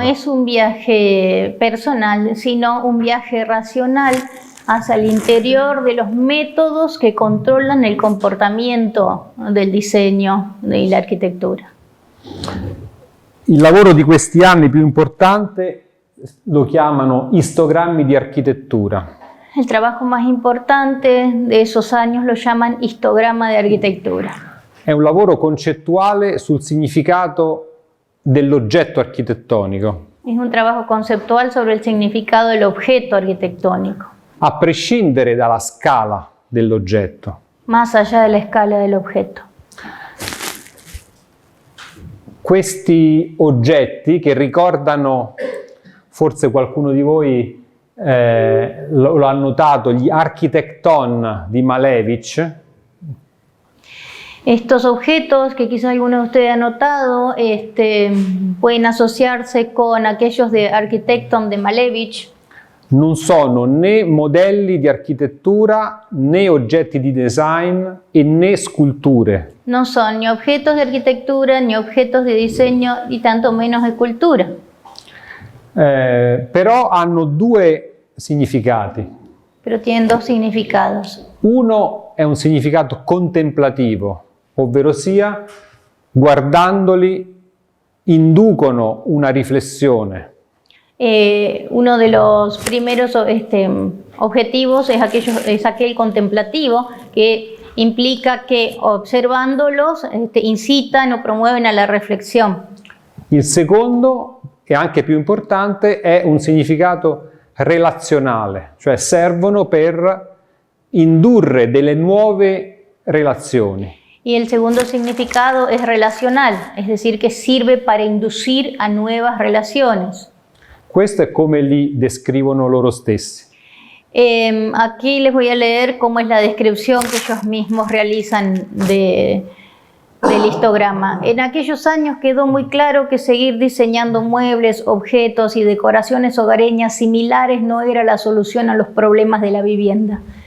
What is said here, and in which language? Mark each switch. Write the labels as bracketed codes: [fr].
[es] No es un viaje personal, sino un viaje racional hacia el interior de los métodos que controlan el comportamiento del diseño y la arquitectura. [it] Il lavoro di questi anni più importante lo chiamano histogrammi di architettura. [es] El trabajo más importante de esos años lo llaman histograma de arquitectura. [it] È un lavoro concettuale sul significato dell'oggetto architettonico. [es] Es un trabajo conceptual sobre el significado del objeto arquitectónico, [it] A prescindere dalla scala dell'oggetto. [es] más allá de la escala del objeto. [it] Questi oggetti che ricordano, forse qualcuno di voi lo ha notato, gli Architecton di Malevich. [es] Estos objetos que quizá alguno de ustedes ha notado pueden asociarse con aquellos de Architecton de Malevich. [it] Non sono né modelli di architettura, né oggetti di design e né sculture. [es] No son ni objetos de arquitectura, ni objetos de diseño, y tanto menos escultura. [it] Però hanno due significati. [es] Pero tienen dos significados. [it] Uno è un significato contemplativo, ovvero sia, guardandoli inducono una riflessione. [es] Uno de los primeros objetivos es aquel contemplativo, que implica que observándolos incitan o promueven a la reflexión. [it] Il secondo, e anche più importante, è un significato relazionale, cioè servono per indurre delle nuove relazioni. [es] Y el segundo significado es relacional, es decir, que sirve para inducir a nuevas relaciones. [it] Questo è come li descrivono loro stessi. [es] Aquí les voy a leer cómo es la descripción que ellos mismos realizan del histograma. En aquellos años quedó muy claro que seguir diseñando muebles, objetos y decoraciones hogareñas similares no era la solución a los problemas de la vivienda.